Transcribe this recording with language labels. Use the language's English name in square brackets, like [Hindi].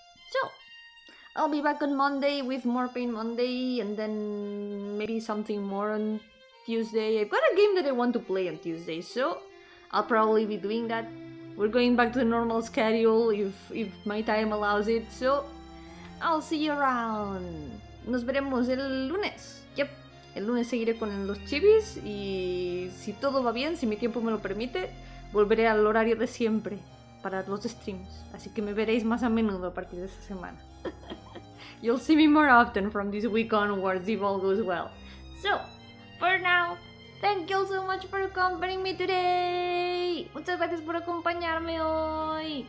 [English] So, I'll be back on Monday with more Pain Monday, and then maybe something more on Tuesday. I've got a game that I want to play on Tuesday, so I'll probably be doing that. We're going back to the normal schedule if my time allows it, so I'll see you around. [Spanish] Nos veremos el lunes. Yep, el lunes seguiré con los chivis y si todo va bien, si mi tiempo me lo permite, volveré al horario de siempre para los streams. Así que me veréis más a menudo a partir de esta semana. [English] You'll see me more often from this week onwards if all goes well. So, for now, thank you so much for accompanying me today. [Spanish] Muchas gracias por acompañarme hoy.